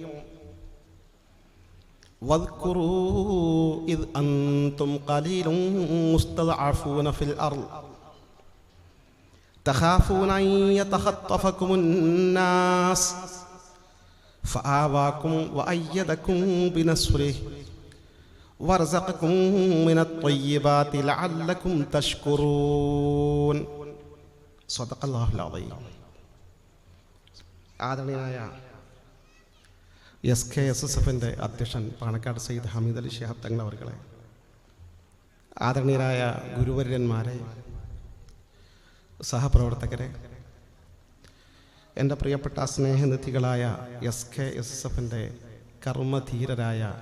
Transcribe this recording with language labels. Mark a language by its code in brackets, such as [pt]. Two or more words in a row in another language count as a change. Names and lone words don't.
[ar] واذكروا إذ أنتم قليل مستضعفون في الأرض تخافون أن يتخطفكم الناس فآواكم وأيدكم بنصره ورزقكم من الطيبات لعلكم تشكرون. صدق الله العظيم. [ml] ആദരണീയനായ SKSSFന്റെ അധ്യക്ഷൻ പാണക്കാട് സയ്യിദ് ഹമീദ് അലി ശിഹാബ് തങ്ങൾ അവർകളെ, ആദരണീയരായ ഗുരുവര്യന്മാരെ, സഹപ്രവർത്തകരെ, എൻ്റെ പ്രിയപ്പെട്ട സ്നേഹനിധികളായ SKSSFന്റെ കർമ്മധീരരായ